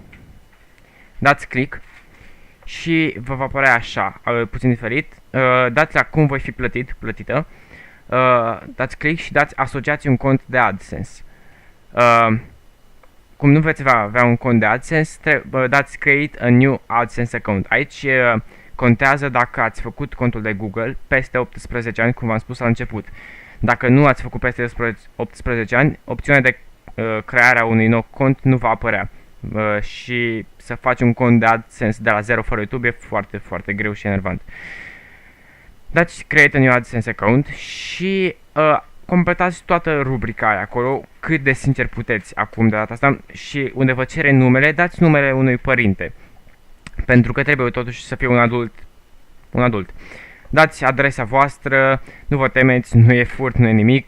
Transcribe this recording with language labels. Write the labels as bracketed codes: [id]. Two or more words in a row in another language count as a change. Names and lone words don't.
[ro] Dați click și vă va apărea așa, puțin diferit. Dați la cum voi fi plătită. Dați click și asociați un cont de AdSense. Cum nu veți avea un cont de AdSense, dați [en] create a new AdSense account. [ro] Aici contează dacă ați făcut contul de Google peste 18 ani, cum v-am spus la început. Dacă nu ați făcut peste 18 ani, opțiunea de crearea unui nou cont nu va apărea. Și să faci un cont de AdSense de la zero fără YouTube e foarte, foarte greu și enervant. Dați [en] create a new AdSense account [ro] și completați toată rubrica aia acolo, cât de sincer puteți acum de data asta, și unde vă cere numele, dați numele unui părinte. Pentru că trebuie totuși să fie un adult. Dați adresa voastră, nu vă temeți, nu e furt, nu e nimic.